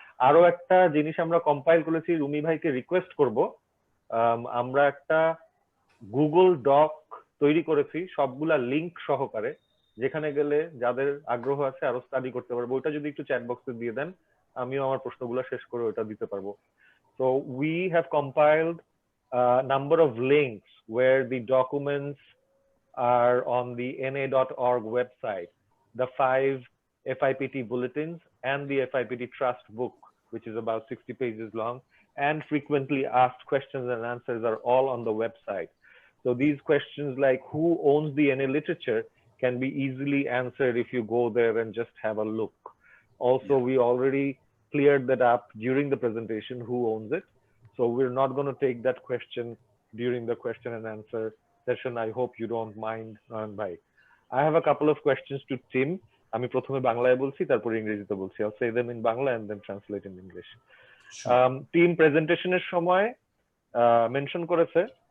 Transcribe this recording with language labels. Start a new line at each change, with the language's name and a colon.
Bangla: আরো একটা জিনিস আমরা কম্পাইল করেছি, রুমি ভাইকে রিকোয়েস্ট করব, আমরা একটা গুগল ডক তৈরি করেছি সবগুলা লিংক সহকারে, যেখানে গেলে যাদের আগ্রহ আছে আরো স্টাডি করতে পারবো। ওটা যদি একটু চ্যাট বক্সে দিয়ে দেন, আমিও আমার প্রশ্নগুলো শেষ করে ওটা দিতে পারবো।
English: So we have compiled a number of links where the documents are on the NA.org website, the 5 FIPT bulletins and the FIPT trust book, which is about 60 pages long, and frequently asked questions and answers are all on the website. So these questions like who owns the NA literature can be easily answered if you go there and just have a look. Also, we already cleared that up during the presentation, who owns it. So we're not going to take that question during the question and answer session. I hope you don't mind, Nayan bhai. I have a couple of questions to Tim.
Bangla: আমি প্রথমে বাংলায় বলছি, তারপর ইংরেজিতে বলছি।
English: I'll say them in Bangla and then translate in English. Team
Bangla: প্রেজেন্টেশনের সময় mention করেছে